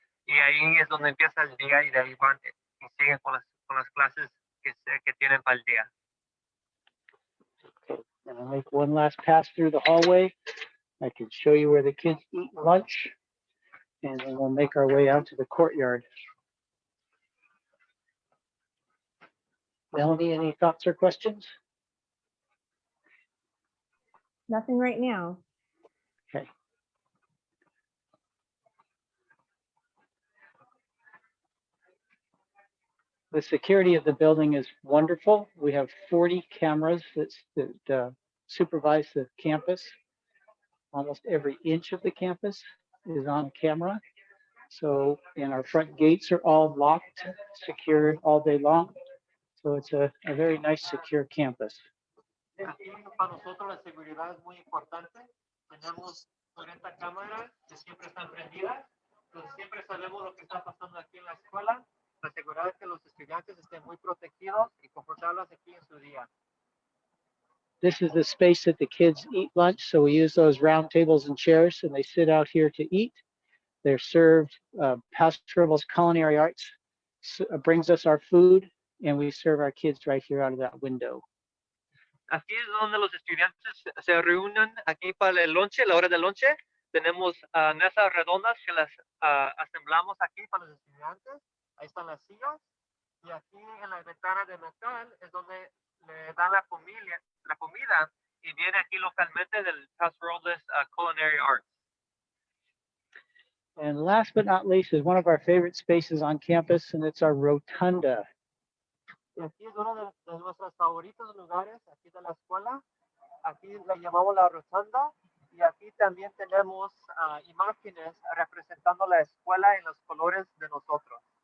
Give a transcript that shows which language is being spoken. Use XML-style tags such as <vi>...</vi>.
<es>Y ahí es donde empieza el día y de ahí van y siguen con las clases que tienen para el día.</es> <en>And I'll make one last pass through the hallway. I can show you where the kids eat lunch, and then we'll make our way out to the courtyard. Melanie, any thoughts or questions? Nothing right now. Okay. The security of the building is wonderful. We have 40 cameras that supervise the campus. Almost every inch of the campus is on camera. So, and our front gates are all locked, secured all day long. So it's a very nice, secure campus.</en> <es>Aquí para nosotros la seguridad es muy importante. Tenemos 40 cámaras que siempre están prendidas. Entonces siempre sabemos lo que está pasando aquí en la escuela. Asegurar que los estudiantes estén muy protegidos y confortables aquí en su día.</es> <en>This is the space that the kids eat lunch. So we use those round tables and chairs, and they sit out here to eat. They're served, Pastor Ribbles Culinary Arts brings us our food, and we serve our kids right here out of that window.</en> <es>Aquí es donde los estudiantes se reúnen aquí para el lonche, la hora del lonche. Tenemos mesas redondas que las asemblamos aquí para los estudiantes. Ahí están las sillas. Y aquí en la ventana de metal es donde le dan la comida y viene aquí localmente del Pastor Ribbles Culinary Arts.</es> <en>And last but not least is one of our favorite spaces on campus, and it's our rotunda.</en> <es>Y aquí es uno de nuestros favoritos lugares aquí de la escuela. Aquí le llamamos la rotunda. Y aquí también tenemos imágenes representando la escuela en los colores de nosotros.</es>